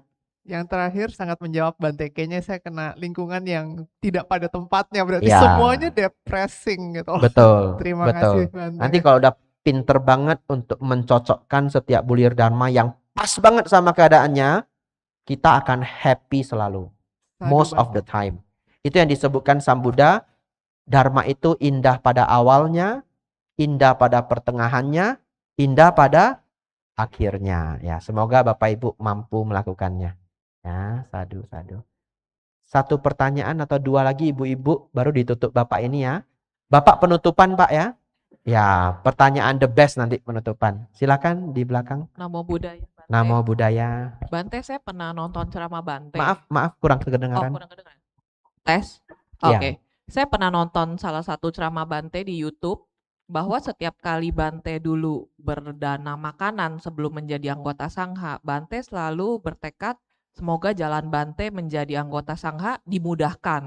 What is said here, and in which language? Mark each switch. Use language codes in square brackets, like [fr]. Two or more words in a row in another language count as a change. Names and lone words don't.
[id] Yang terakhir sangat menjawab Bante. Kayaknya saya kena lingkungan yang tidak pada tempatnya. Berarti Ya. semuanya depressing gitu. Betul. Terima betul. kasih Bante. Nanti kalau udah pinter banget untuk mencocokkan setiap bulir dharma yang pas banget sama keadaannya, kita akan happy selalu. Sadu, [en] Most of the time. [id] Itu yang disebutkan Sang Buddha. Dharma itu indah pada awalnya, indah pada pertengahannya, indah pada akhirnya. Ya, semoga Bapak Ibu mampu melakukannya. Ya, sadu. Satu pertanyaan atau dua lagi Ibu-ibu baru ditutup Bapak ini ya. Bapak penutupan Pak ya. Ya, pertanyaan [en] the best [id] nanti penutupan. Silakan di belakang. [pi] Namo Buddhaya. Bante. Namo Buddhaya. [id] Bante, saya pernah nonton ceramah Bante. Maaf kurang kedengaran. kurang kedengaran. Tes. Iya. Oke. Saya pernah nonton salah satu ceramah Bante di YouTube bahwa setiap kali Bante dulu berdana makanan sebelum menjadi anggota Sangha, Bante selalu bertekad semoga jalan Bante menjadi anggota Sangha dimudahkan.